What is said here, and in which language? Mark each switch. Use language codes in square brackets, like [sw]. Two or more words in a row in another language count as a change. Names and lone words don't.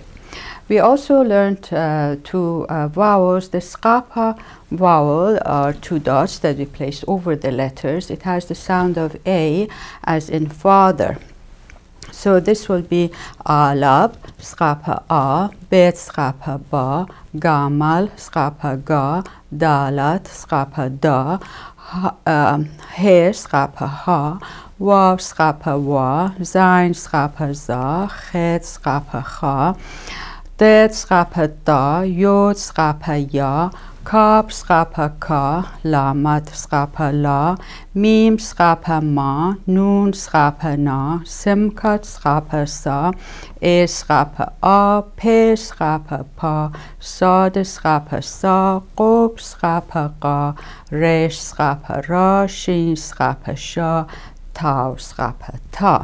[en] We also learned two vowels. The Skapa vowel are 2 dots that we place over the letters. It has the sound of A, as in father. So this will be Alab, Skapa A, Bet Skapa Ba, Gamal, Skapa Ga, Dalat, Skapa Da, He, Skapa Ha, Waw, Skapa Wa, Zain, Skapa Za, Chet, Skapa Cha, Det Skapa Da, Yod Skapa Ya, Kab Skapa Ka, Lamat Skapa La, Mim Skapa Ma, Nun Skapa Na, Simkat Skapa Sa, E Skapa A, Pe Skapa Pa, Sad Skapa Sa, Qob Skapa Qa, Resh Skapa Ra, Shin Skapa Sha, Tau Skapa Ta.